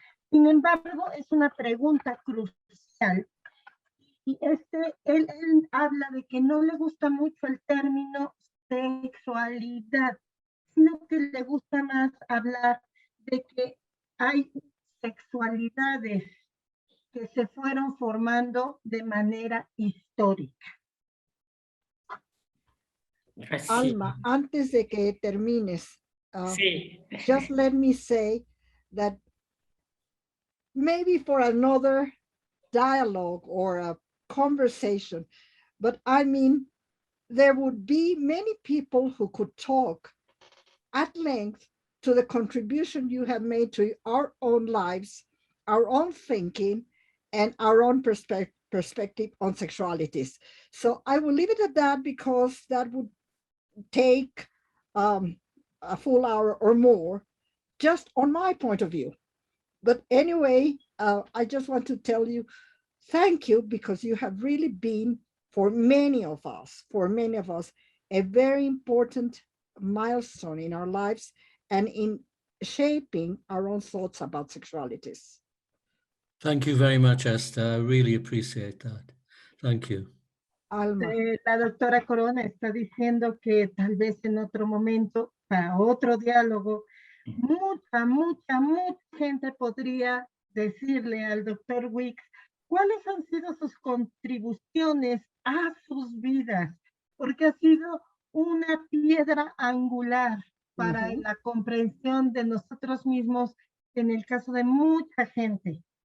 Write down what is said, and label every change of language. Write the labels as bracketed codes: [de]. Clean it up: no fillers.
[es] Sin embargo, es una pregunta crucial. Y él habla de que no le gusta mucho el término sexualidad, sino que le gusta más hablar de que hay sexualidades que se fueron formando de manera histórica. [en] Alma, [es] antes de que termines, [en] just let me say that maybe for another dialogue or a conversation, but I mean, there would be many people who could talk at length to the contribution you have made to our own lives, our own thinking, and our own perspective on sexualities. So I will leave it at that, because that would take a full hour or more just on my point of view. But anyway, I just want to tell you, thank you, because you have really been, for many of us, a very important milestone in our lives and in shaping our own thoughts about sexualities. Thank you very much, Esther. I really appreciate that. Thank you. Alma. [es] La doctora Corona está diciendo que tal vez en otro momento, para otro diálogo, mucha gente podría decirle al doctor Wicks cuáles han sido sus contribuciones a sus vidas, porque ha sido una piedra angular para la comprensión de nosotros mismos en el caso de mucha gente.